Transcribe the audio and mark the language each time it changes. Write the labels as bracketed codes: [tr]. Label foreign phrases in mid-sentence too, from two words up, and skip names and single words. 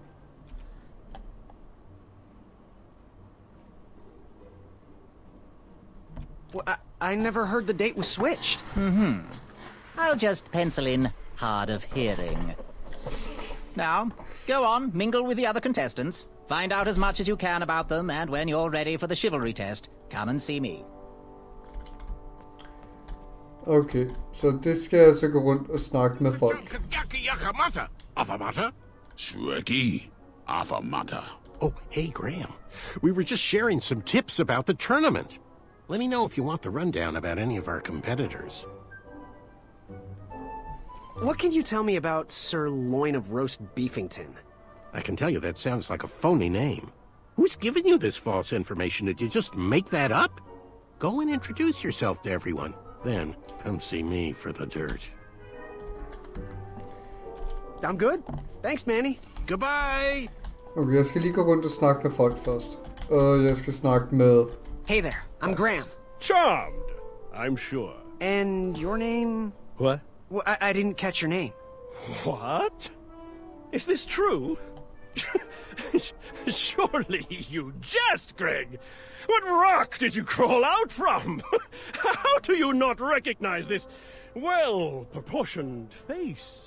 [en] Well, I never heard the date was switched. I'll just pencil in hard of hearing. Now, go on, mingle with the other contestants. Find out as much as you can about them, and when you're ready for the chivalry test, come and see me. [no] Okay, så det skal jeg så gå rundt og snakke med folk. [en] Oh, hey, Graham. We were just sharing some tips about the tournament. Let me know if you want the rundown about any of our competitors. What can you tell me about Sir Loin of Roast Beefington? I can tell you that sounds like a phony name. Who's giving you this false information? Did you just make that up? Go and introduce yourself to everyone. Then, come see me for the dirt. I'm good. Thanks, Manny. Goodbye! [no] Okay, jeg skal lige gå rundt og snakke med folk først. Og jeg skal snakke med... [en] Hey there, I'm Graham. Charmed, I'm sure. And your name? What? Well, I didn't catch your name. What? Is this true? Surely you jest, Greg. What rock did you crawl out from? How do you not recognize this well-proportioned face?